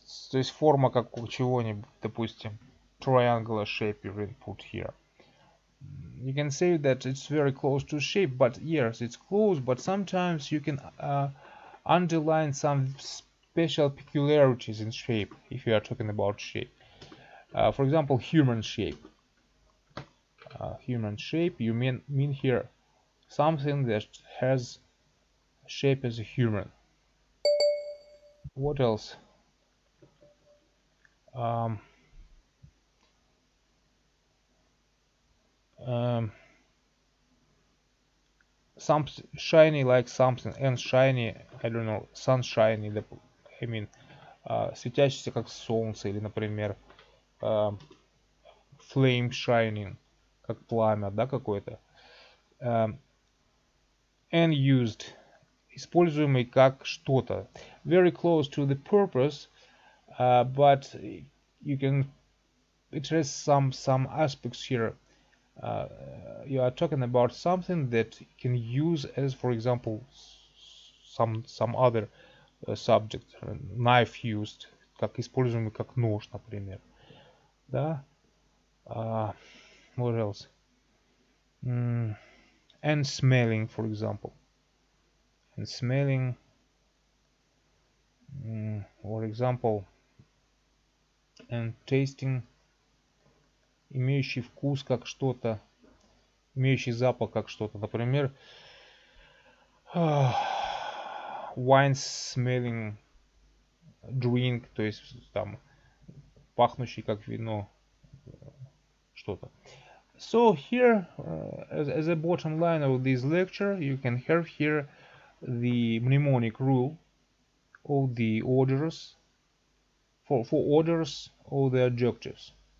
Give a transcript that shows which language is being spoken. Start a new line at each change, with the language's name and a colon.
Russian: То есть форма как у чего-нибудь, допустим,
English: triangular shape you can put here. You can say that it's very close to shape, but yes, it's close, but sometimes you can underline some special peculiarities in shape if you are talking about shape. For example, human shape. Human shape, you mean here something that has shape as a human. What else? Some shiny like something, and shiny, I don't know, sunshiny, I mean,
Russian: светящийся как солнце, или, например,
English: flame shining,
Russian: как пламя, да, какое-то.
English: And used,
Russian: используемый как что-то.
English: Very close to the purpose, but you can, it has some aspects here. You are talking about something that you can use as, for example, some other subject. Knife used,
Russian: как используемый как нож, например. Да?
English: What else? And smelling, for example. And smelling, for example, and tasting,
Russian: имеющий вкус как что-то, имеющий запах как что-то. Например,
English: wine smelling drink,
Russian: то есть там пахнущий как вино что-то.
English: So here, as a bottom line of this lecture, you can have here the mnemonic rule of the orders for orders of the adjectives.